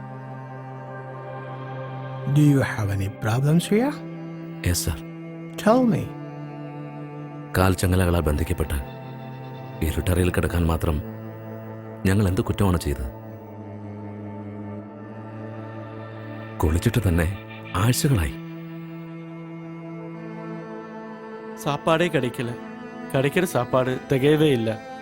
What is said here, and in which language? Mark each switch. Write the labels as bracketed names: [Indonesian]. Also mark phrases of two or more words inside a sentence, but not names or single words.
[English] Do you have any problems here? yes sir. Tell me. [Malayalam] കാൽച്ചങ്ങലകളാൽ ബന്ധിക്കപ്പെട്ട് ഇരുട്ടറയിൽ കിടക്കാൻ മാത്രം ഞങ്ങൾ എന്ത് കുറ്റമാണ് ചെയ്തത്? കുളിച്ചിട്ട് തന്നെ ആഴ്ചകളായി. [Tamil] சாப்பாடே கிடைக்கல. கிடைக்கிற சாப்பாடு திகையவே இல்லை.